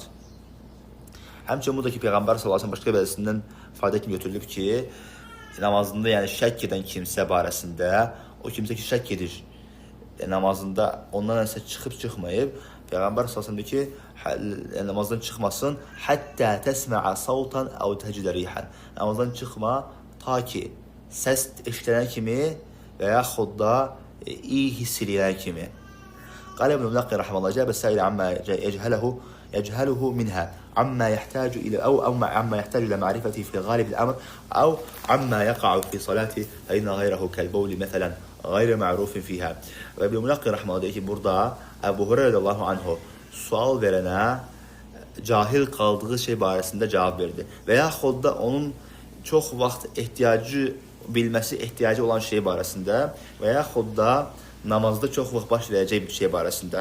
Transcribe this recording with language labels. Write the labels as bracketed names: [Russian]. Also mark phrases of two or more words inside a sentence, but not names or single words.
[Azerbaijani] Həmçinin buradakı Peyğəmbər [Arabic] صلى الله عليه وسلم [Azerbaijani] başqa bir hədisindən fayda kimi götürülüb ki, namazında yəni şək edən kimsə barəsində, o kimsə ki şək edir namazında ondan nəsə çıxıb çıxmayıb, Peyğəmbər [Arabic] صلى الله عليه وسلم [Azerbaijani] deyir ki, namazdan çıxmasın, hətta [Arabic] تسمع صوتا أو تجد ريحا. [Azerbaijani] Namazdan çıxma ta ki səs eşidilən kimi və yaxud da iyi hiss edilən kimi. [Arabic] قال ابن الملقن رحمه الله جاب السائل عما يجهله منها عما يحتاج إلى أو عما يحتاج إلى معرفته في غالب الأمر أو عما يقع في صلاته فإن غيره كالبول مثلا غير معروف فيها. [Azerbaijani] Və İbn Mulaqqi rəhməhullah deyir ki, burada Əbu Hureyra [Arabic] رضي الله عنه [Azerbaijani] sual verənə cahil qaldığı şey barəsində cavab verdi. Və yaxud da onun çox vaxt bilməsi ehtiyacı olan şey barəsində və yaxud da namazda çox vaxt baş verəcək bir şey barəsində.